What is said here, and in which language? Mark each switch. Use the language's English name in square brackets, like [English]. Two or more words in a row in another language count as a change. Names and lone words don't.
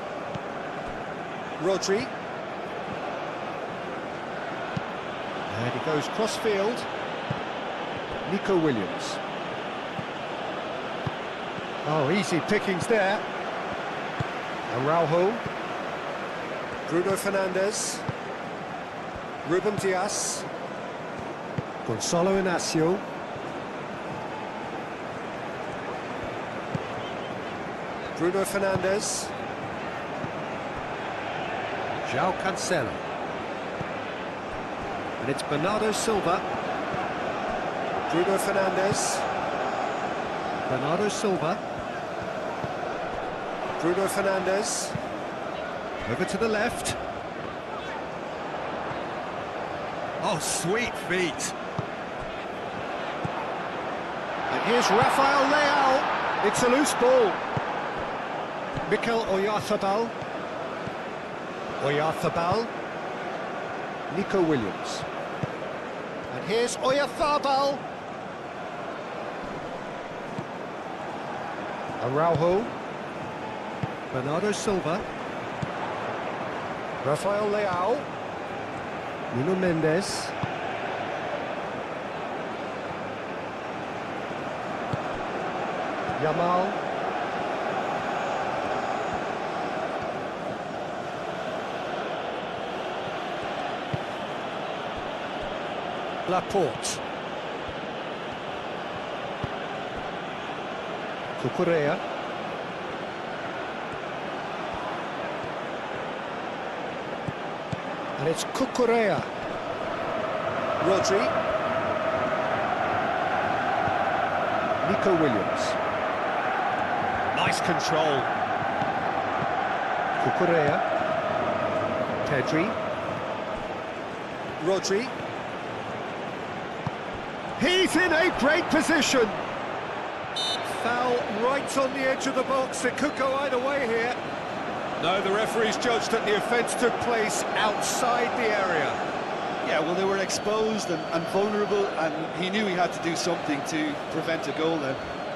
[English] Rodri. And he goes cross-field. Nico Williams. Oh, easy pickings there. Araujo. Bruno Fernandes. Ruben Dias. Gonzalo Inacio. Bruno Fernandes. João Cancelo. And it's Bernardo Silva. Bruno Fernandes. Bernardo Silva. Bruno Fernandes. Over to the left. Oh, sweet feet. And here's Rafael Leao. It's a loose ball. Mikel Oyarzabal. Oyarzabal. Nico Williams. And here's Oyarzabal. Araujo. Bernardo Silva. Rafael Leao. Nuno Mendes. Yamal. Laporte. Cucurella. And it's Cucurella. Rodri. Nico Williams. Nice control. Cucurella. Pedri. Rodri. He's in a great position. Foul right on the edge of the box. It could go either way here. No, the referee's judged that the offence took place outside the area. Yeah, well, they were exposed and vulnerable, and he knew he had to do something to prevent a goal then.